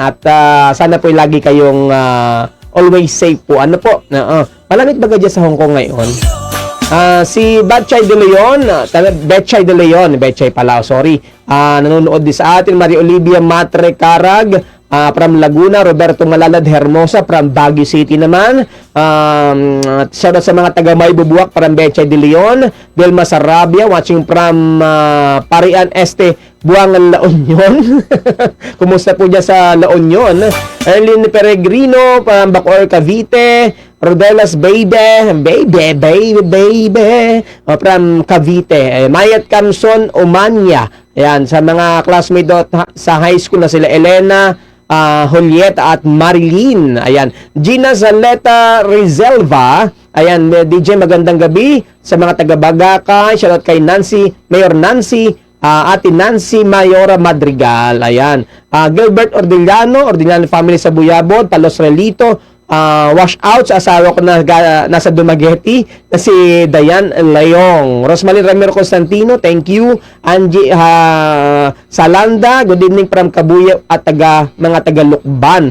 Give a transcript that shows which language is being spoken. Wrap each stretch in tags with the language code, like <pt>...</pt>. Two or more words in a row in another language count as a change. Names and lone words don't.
<tl>At sana po lagi kayong</tl> <en>always safe</en> <tl>po. Ano po? Malamig ba dyan sa Hong Kong ngayon? Si Betchay De Leon, Betchay pala, sorry. Nanonood din sa atin. Maria Olivia Matre Carag from Laguna. Roberto Malalad Hermosa from Baguio City naman. Shoutout sa mga taga Maybubuak from Betchay De Leon.</tl> <en>Delma Sarabia watching from Parian Este, Buangan, La Union.</en> <tl>Kumusta po dyan sa La Union? Erlyn Peregrino from Bacoor, Cavite. Rodelas Baby from Cavite. Mayat Camson Omania. Ayan, sa mga classmate sa high school na sila Elena, Julieta at Marilyn. Ayan, Gina Zaleta Rizelva. Ayan, DJ, magandang gabi sa mga taga-Bagaka. Shoutout kay Nancy, Mayor Nancy, Ate Nancy Mayora Madrigal. Ayan, Gilbert Ordillano family sa Buyabod, Palos Relito. Wash out sa asawa ko na nasa Dumaguete na si Dayan Layong. Rosmalin Ramiro Constantino,</tl> <en>thank you. Angie Salanda, good evening from Kabuyaw</en> <tl>at mga taga-Lukban.</tl>